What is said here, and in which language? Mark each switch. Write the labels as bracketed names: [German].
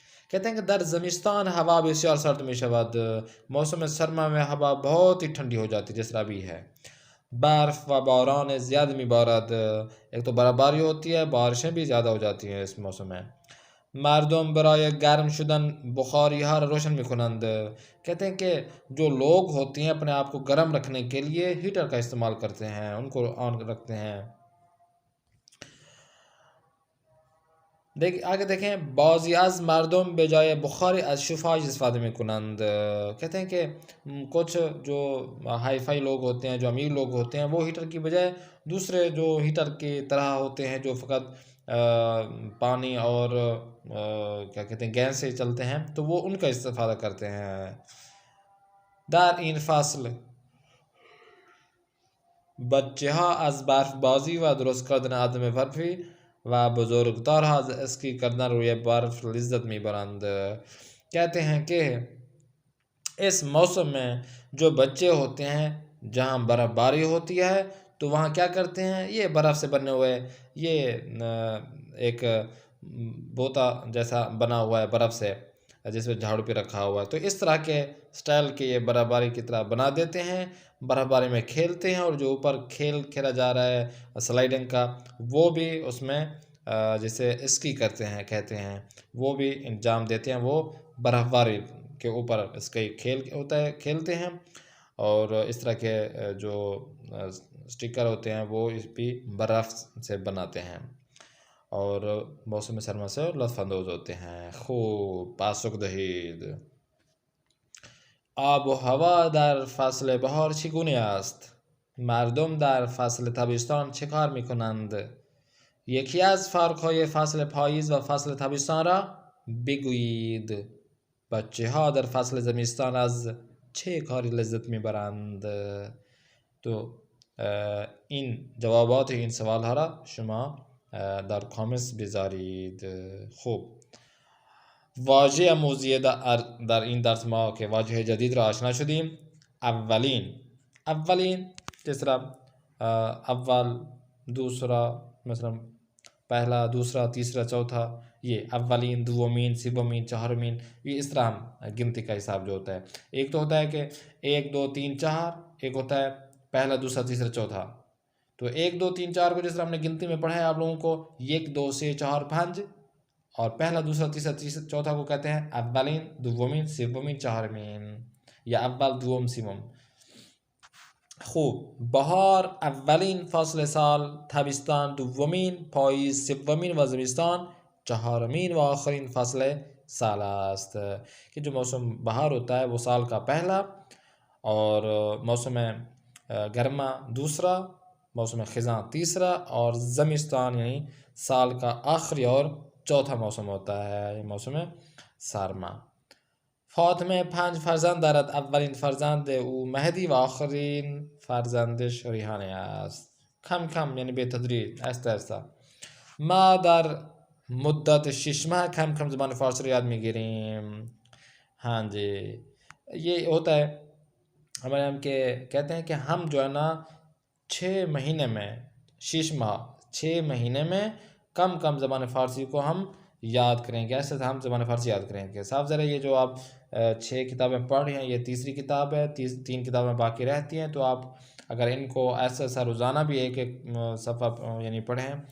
[Urdu] کہتے ہیں کہ [Persian] در زمستان ہوا بسیار سرد می شود. [Urdu] موسم سرما میں ہوا بہت ہی ٹھنڈی ہو جاتی ہے جس طرح بھی ہے. [Persian] برف و باران زیاد می بارد. [Urdu] ایک تو برف باری ہوتی ہے بارشیں بھی زیادہ ہو جاتی ہیں اس موسم میں. [Persian] مردم برای گرم شدن بخاری ها را روشن می کنند. [Urdu] کہتے ہیں کہ جو لوگ ہوتے ہیں اپنے آپ کو گرم رکھنے کے لیے ہیٹر کا استعمال کرتے ہیں ان کو آن رکھتے ہیں. آگے دیکھیں [Persian] بعضی از مردم به جای بخاری از شفاژ استفاده می کنند. [Urdu] کہتے ہیں کہ کچھ جو ہائی فائی لوگ ہوتے ہیں جو امیر لوگ ہوتے ہیں وہ ہیٹر کی بجائے دوسرے جو ہیٹر کی طرح ہوتے ہیں جو فقط پانی اور کیا کہتے ہیں گیس سے چلتے ہیں تو وہ ان کا استفادہ کرتے ہیں. [Persian] در این فصل بچه ها از برف بازی و درست کردن عدم برفی و بزرگترها از اسکی کردن روی برف لذت میبرند. [Urdu] کہتے ہیں کہ اس موسم میں جو بچے ہوتے ہیں جہاں برف باری ہوتی ہے تو وہاں کیا کرتے ہیں یہ برف سے بنے ہوئے یہ ایک بوتا جیسا بنا ہوا ہے برف سے جس میں جھاڑو پہ رکھا ہوا ہے تو اس طرح کے سٹائل کے یہ برف باری کی طرح بنا دیتے ہیں برف باری میں کھیلتے ہیں، اور جو اوپر کھیل کھیلا جا رہا ہے سلائڈنگ کا، وہ بھی اس میں جسے اسکی کرتے ہیں کہتے ہیں، وہ بھی انجام دیتے ہیں، وہ برف باری کے اوپر اس کا کھیل ہوتا ہے، کھیلتے ہیں، اور اس طرح کے جو سٹیکر ہوتے ہیں وہ اس بھی برف سے بناتے ہیں، اور موسم سرما سے لطف اندوز ہوتے ہیں. [Persian] خوب پاسخ دهید. آب و هوا در فصل بهار چگونه است؟ مردم در فصل تابستان چه کار میکنند؟ یکی از فرقهای فصل پاییز و فصل تابستان را بگویید. بچه ها در فصل زمستان از چه کاری لذت میبرند؟ تو این جوابات این سوال ها را شما در کامنتس بذارید. خوب، واژه موضوعی در این درس ما که واژه جدید را آشنا شدیم. [Urdu] اولین جس طرح اول، دوسرا، مثلا پہلا، دوسرا، تیسرا، چوتھا، یہ اولین، دومین، سومین، چہارمین، یہ اس طرح گنتی کا حساب جو ہوتا ہے. ایک تو ہوتا ہے کہ 1 2 3 4، ایک ہوتا ہے پہلا، دوسرا، تیسرا، چوتھا. تو 1 2 3 4 کو جس طرح ہم نے گنتی میں پڑھا ہے آپ لوگوں کو 1 2 3 4 5، اور پہلا، دوسرا، تیسرا، چوتھا کو کہتے ہیں اولین، دومین، سومین، چہارمین، یا اول، دوم، سوم. [Persian] خوب، بهار اولین فصل سال، تابستان دومین، پاییز سومین و زمستان چهارمین و آخرین فصل سال است. [Urdu] کہ جو موسم بہار ہوتا ہے وہ سال کا پہلا، اور موسم گرما دوسرا، موسم خزاں تیسرا، اور زمستان یعنی سال کا آخری اور چوتھا موسم ہوتا ہے، موسم سرما. [Persian] فاطمه 5 فرزند دارد. اولین فرزند او مهدی و آخرین فرزندش ریحانه است. کم کم یعنی به تدریج، آهسته آهسته. ما در مدت 6 ماه کم کم زبان فارسی رو یاد میگیریم. [Urdu] ہاں جی، یہ ہوتا ہے ہمارے ہم کے کہتے ہیں کہ ہم جو ہے نا 6 مہینے میں، 6 ماہ، 6 مہینے میں کم کم زبان فارسی کو ہم یاد کریں گے. ایسے ہم زبان فارسی یاد کریں گے. صاف ذرا یہ جو آپ 6 کتابیں پڑھ رہے ہیں، یہ تیسری کتاب ہے، 3 کتابیں باقی رہتی ہیں. تو آپ اگر ان کو ایسا روزانہ بھی ایک صفحہ یعنی پڑھیں.